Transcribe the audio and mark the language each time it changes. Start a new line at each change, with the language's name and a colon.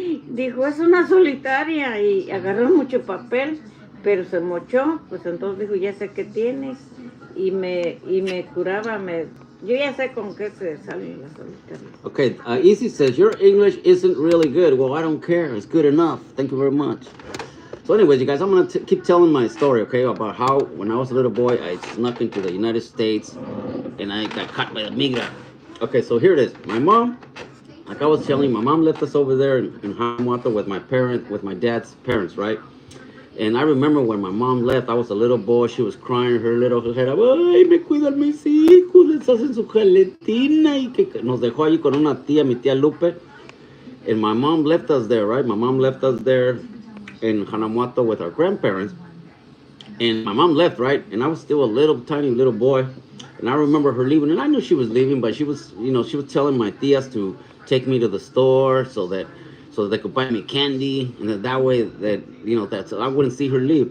Spanish: Dijo, es una solitaria, y agarró mucho papel, pero se mochó, pues entonces dijo, ya sé qué tienes, y me curaba, me Yo ya sé con qué se salen las solitas.
English: Okay, Easy says, your English isn't really good. Well, I don't care. It's good enough. Thank you very much. So anyways, you guys, I'm going to keep telling my story, okay, about how when I was a little boy, I snuck into the United States and I got caught by the migra. Okay, so here it is. My mom, like I was telling you, my mom left us over there in Hamato with my dad's parents, right? And I remember when my mom left, I was a little boy. She was crying her little head up.
Spanish: Ay, me cuidan mis hijos, les hacen su jaletina. Y que nos dejó ahí con una tía, mi tía Lupe.
English: And my mom left us there, right? My mom left us there in Hanamuato with our grandparents. And my mom left, right? And I was still a little tiny little boy. And I remember her leaving. And I knew she was leaving, but she was, she was telling my tias to take me to the store so they could buy me candy, and that way that I wouldn't see her leave.